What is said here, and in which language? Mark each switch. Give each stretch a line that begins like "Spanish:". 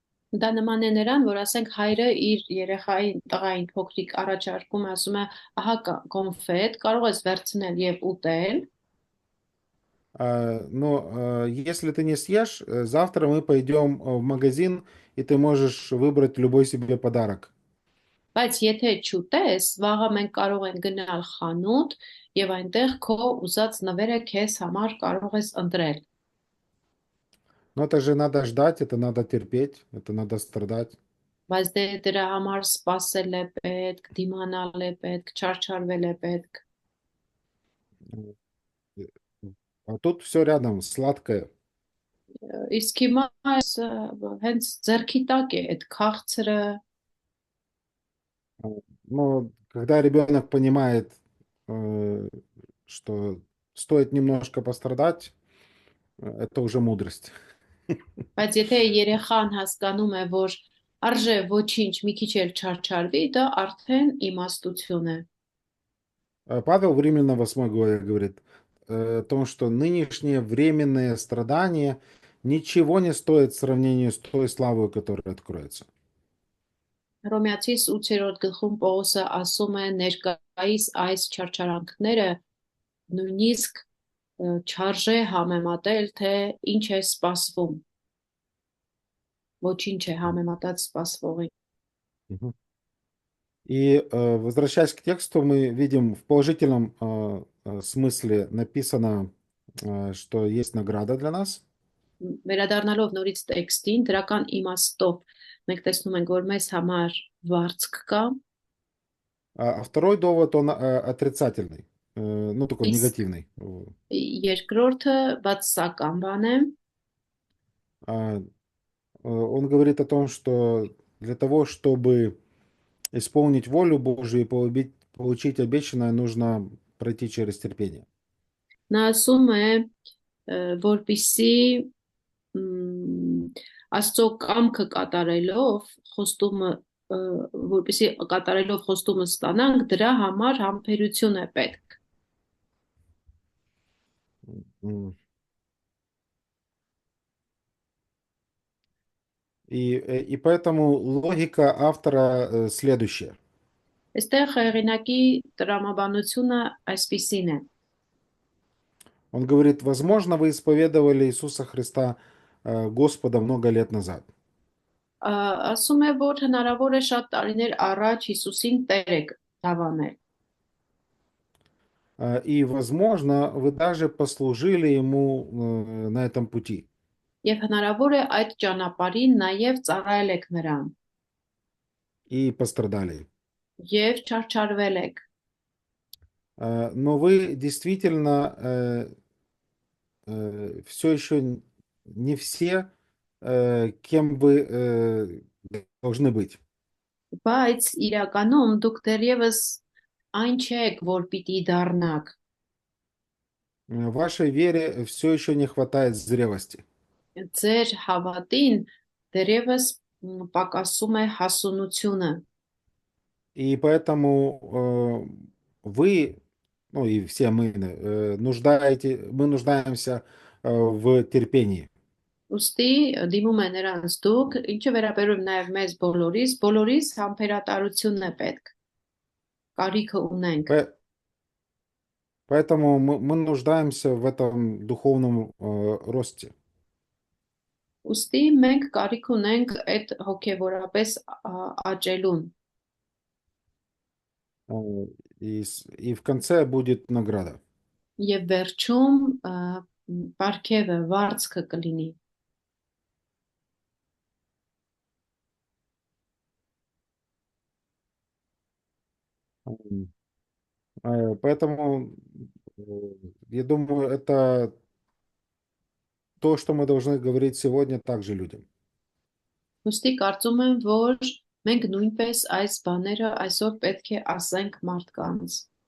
Armenian: Դա նման է նրան, որ ասենք հայրը իր երեխային տղային փոքրիկ առաջարկում, ասում է, ահա կոնֆետ, կարող ես վերցնել եւ ուտել,
Russian: Но если ты не съешь, завтра мы пойдем в магазин, и ты можешь выбрать любой себе подарок.
Armenian: բայց եթե չուտես, վաղը մենք կարող ենք գնալ խանութ եւ այնտեղ քո ուզած նվերը քեզ համար կարող ես ընտրել։
Russian: Но это же надо ждать, это надо терпеть, это надо страдать.
Armenian: Բայց դրա համար սպասել է պետք, դիմանալ է պետք, չարչարվել է պետք։
Russian: Э, А тут все рядом, сладкое.
Armenian: Իսկ հիմա այս հենց ձեռքի տակ է այդ քաղցրը,
Russian: Но когда ребенок понимает, э, что стоит немножко пострадать, это уже мудрость.
Armenian: բայց եթե երեխան հասկանում է, որ արժե ոչինչ մի քիչ էլ չարչարվի, դա արդեն իմաստություն է։
Russian: Павел в Римлянам 8 главе говорит о том, что нынешние временные страдания ничего не стоят в сравнении с той славой, которая откроется.
Armenian: Հռոմեացիս 8-րդ գլխում Պողոսը ասում է ներկայիս այս չարչարանքները նույնիսկ չարժե համեմատել, թե ինչ է սպասվում, ոչինչ է համեմատած սպասվողին։ Мгм.
Russian: И возвращаясь к тексту, мы видим в положительном смысле написано, что есть награда для нас.
Armenian: Վերադառնալով նորից տեքստին, դրական իմաստով մենք տեսնում ենք, որ մեզ համար վարձք կա,
Russian: А второй довод, он отрицательный, ну такой Ис- негативный.
Armenian: երկրորդը բացասական բան է,
Russian: А, Он говорит о том, что для того, чтобы исполнить волю Божию и получить обещанное, нужно пройти через терпение.
Armenian: նա ասում է, որպիսի Աստծո կամքը կատարելով խոստումը որպեսի կատարելով խոստումը ստանանք, դրա համար համբերություն է պետք։ М.
Russian: И поэтому логика автора следующая.
Armenian: Այստեղ հեղինակի տրամաբանությունը այսպիսին է.
Russian: Он говорит, возможно, вы исповедовали Иисуса Христа Господа много лет назад.
Armenian: Ասում է, որ հնարավոր է շատ տարիներ առաջ Հիսուսին Տեր եք դավանել։
Russian: И, возможно, вы даже послужили Ему на этом пути.
Armenian: Եվ հնարավոր է այդ ճանապարհին նաև ծառայել եք նրան
Russian: И пострадали.
Armenian: եւ չարչարվել եք։
Russian: Но вы действительно все еще не все, кем вы должны быть.
Armenian: Բայց իրականում դուք դեռևս այն չեք, որ պիտի դառնաք։
Russian: В вашей вере все еще не хватает зрелости.
Armenian: Ձեր հավատին դեռևս պակասում է հասունությունը։
Russian: И поэтому вы, ну и все мы, мы нуждаемся в терпении.
Armenian: Ոստի դիմում է նրանց դուք, ինչը վերաբերում նաև մեզ բոլորիս համբերատարությունն է պետք։ Կարիքը ունենք։
Russian: Поэтому мы нуждаемся в этом духовном росте.
Armenian: Ոստի մենք կարիք ունենք այդ հոգևորապես աճելուն։
Russian: И в конце будет награда.
Armenian: Եվ վերջում պարգևը, վարձքը կլինի։
Russian: Поэтому я думаю, это то, что мы должны говорить сегодня также людям.
Armenian: Ոստի կարծում եմ, որ մենք նույնպես այս բաները այսօր պետք է ասենք մարդկանց։